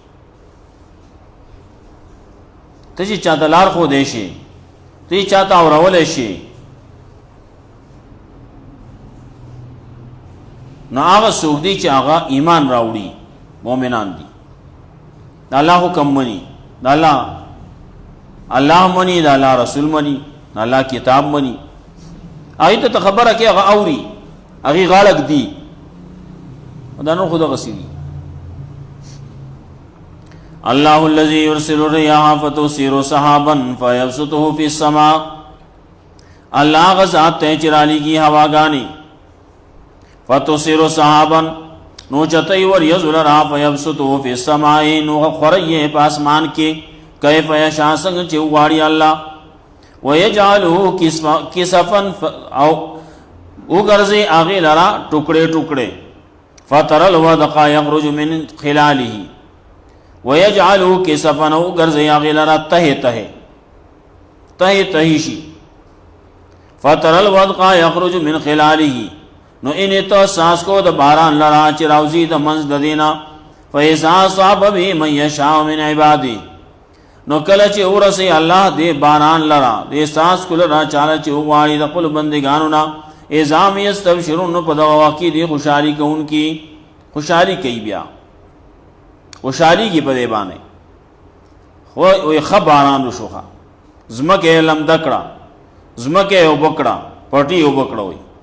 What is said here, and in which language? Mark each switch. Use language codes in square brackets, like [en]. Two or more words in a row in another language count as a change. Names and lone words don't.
[ps] ته چې چاته لار ښودی شي، ته چې چاته اورولی شي، نو هغه څوک دی چې هغه ایمان راوړي، مؤمنان دي، د الله حکم مني، د الله مني، د الله رسول مني، د الله کتاب مني. هغې ته خبره کې هغه اوري، هغې غاړک دي، دا نور خو دغسې دي. [ar] الله الذي يرسل الرياح فتثير سحابا فيبسطه في السماء. [ps] الله هغه ذات دی چې رالیږي هواګانې، [ar] فتثير سحابا [ps] نو چتوي وریځو لرا، [ar] فيبسطه في السماء [ps] نو خوروي په اسمان کې، [ar] کیف یشاء [ps] څنګه چې وغواړي الله، [ar] ويجعله کسفا [ps] او وګرځي هغې لرا ټوکړې ټوکړې، [ar] فتر الودق یخرج من خلاله، ويجعله کسفا [ps] وګرځي هغې لرا ته شي، [ar] فتر الودق یخرج من خلاله، [ps] نو انې ته ساس کو د باران لرا چې راوځي د منځ د دینا، [ar] فإذا أصاب به من یشاء من عباده، [ps] نو کله چې ورسي الله دې باران لرا دې ساس کو لرا چاله چې وغواړي د خپل بندګانو نه، [ar] اذا هم یستبشرون، [ps] نو په دغه وخت کې دې خوشحالي کوونکي خوشحالي کوي، بیا خوشحالي کې په دې باندې خو ښه باران وشوخه، ځمکې یې لمده کړه، ځمکې یې اوبه کړه، پټي یې اوبه کړه، وایي